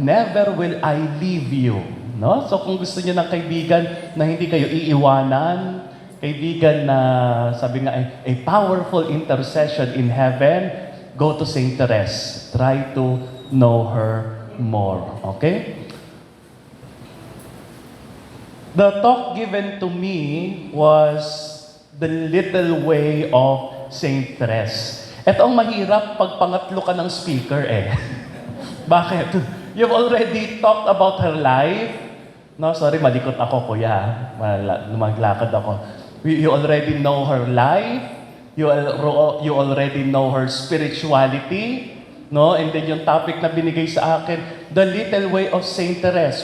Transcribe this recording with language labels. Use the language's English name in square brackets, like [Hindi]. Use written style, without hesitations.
[English] Never will I leave you. No? So [Filipino] kung gusto niyo ng kaibigan na hindi kayo iiwanan, kaibigan na sabi nga [English] a powerful intercession in heaven, go to Saint Therese. Try to know her more. Okay? The talk given to me was the little way of Saint Therese. [Filipino] Ito ang mahirap pag pangatlo ka ng speaker Bakit? [English] You've already talked about her life. No, sorry, [Filipino] malikot ako, kuya. Lumaglakad ako. [English] You already know her life. You already know her spirituality. No? And then yung topic [Filipino] na binigay sa akin, [English] the little way of Saint Therese.